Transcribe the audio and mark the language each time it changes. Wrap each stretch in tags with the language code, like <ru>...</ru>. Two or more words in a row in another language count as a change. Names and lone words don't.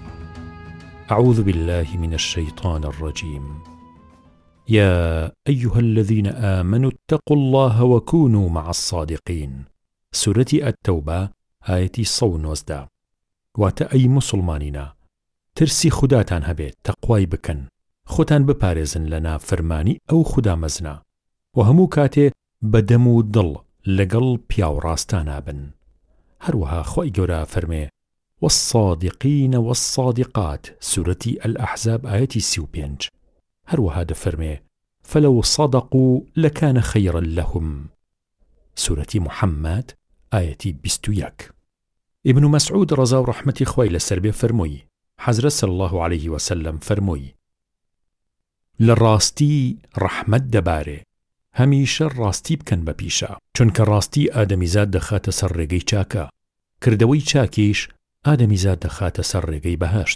<ar>أعوذ بالله من الشيطان الرجيم. يا أيها الذين آمنوا اتقوا الله وكونوا مع الصادقين. سورة التوبة آية 119.</ar> <ckb>واتە ئەی مسلمانینە ترسی خوداتان هەبێت تەقوای بکەن خۆتان بپارێزن لە نافەرمانی ئەو خودا مەزنە و هەموو کاتێ بەدەم و دڵ لەگەڵ پیاو ڕاستانە بن. هەروەها خۆی گەورە فەرمێ</ckb> <ar>والصادقين والصادقات سورة الأحزاب آية 35.</ar> <ckb>هەروەها دەفەرمێ</ckb> <ar>فلو صدقوا لكان خيرا لهم سورة محمد آية 21.</ar> <ckb>ابن مسعود رضا و رحمەتی خۆی لەسەر بێ فەرمووی حەزرەت</ckb> <ar>صلی الله عليه وسلم</ar> <ckb>فەرمووی لە ڕاستی ڕەحمەت دەبارێ هەمیشە ڕاستی بکەن بە پیشە چونکە ڕاستی ئادەمیزاد دەخاتە سەر ڕێگەی چاکە کردەوەی چاکیش ئادەمیزاد دەخاتە سەر ڕێگەی بەهەشت.</ckb>